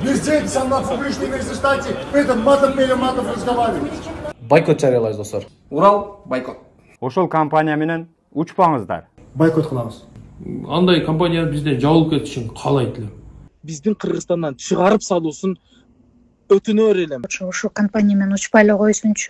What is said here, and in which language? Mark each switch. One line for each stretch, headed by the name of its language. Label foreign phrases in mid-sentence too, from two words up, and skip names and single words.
Russian: Везде, сам на публичной местности, это матом разговаривать.
Kyrgyz: Бойкот жарыялайбыз достор. Урал бойкот. Ошол компания менен учпаңыздар. Бойкот кылабыз. Андай компания бизден жабылып кетишин каалайт элем. Биздин Кыргызстандан чыгарып салуусун өтүнөр элем. Ошо компания менен учпай эле койсунчу.